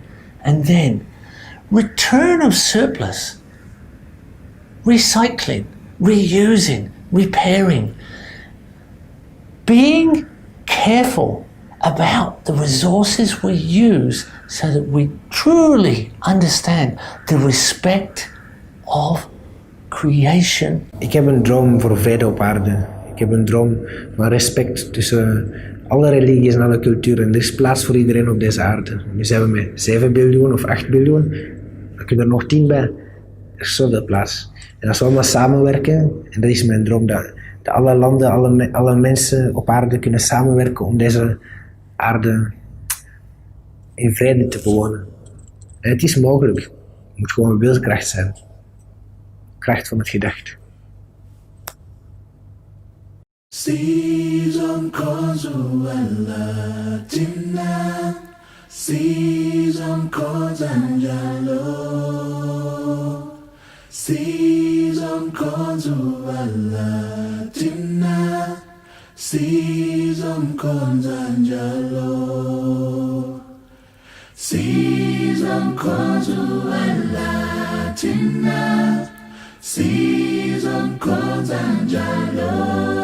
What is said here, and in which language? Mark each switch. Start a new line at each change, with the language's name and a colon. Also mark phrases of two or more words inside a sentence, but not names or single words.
English: And then return of surplus, recycling, reusing, repairing, being careful about the resources we use so that we truly understand the respect of creation.
Dutch: Ik heb een droom voor vrede op aarde. Ik heb een droom van respect tussen alle religies en alle culturen. Er is plaats voor iedereen op deze aarde. Nu zijn we met 7 biljoen of 8 biljoen. Dan kun je er nog 10 bij. Er is zoveel plaats. En als we allemaal samenwerken, en dat is mijn droom, dat alle landen, alle mensen op aarde kunnen samenwerken om deze aarde in vrede te bewonen. En het is mogelijk. Het moet gewoon wilskracht zijn. Kracht van het gedacht. Season Consuelatina, Season Consanjalo, Season Consuelatina, Season Consanjalo, Season Consuelatina, Season Consanjalo.